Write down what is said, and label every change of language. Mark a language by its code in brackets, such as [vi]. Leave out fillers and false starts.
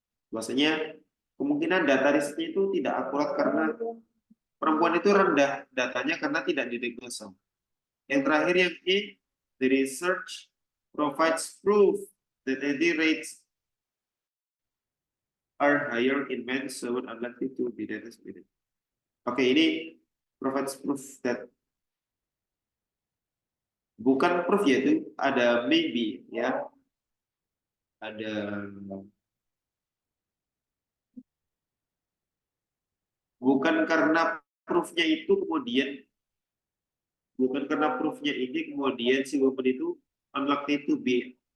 [id] Bahwasanya kemungkinan data risetnya itu tidak akurat karena perempuan itu rendah datanya karena tidak didiagnosa. Yang terakhir yang E, [en] the research provides proof that HIV rates are higher in men, so unlikely to be diagnosed with it. [id] Oke, ini [en] provides proof that [id] bukan proof ya, itu ada maybe ya, ada bukan karena proofnya itu kemudian bukan karena proofnya ini kemudian si woman itu [en] unlikely to be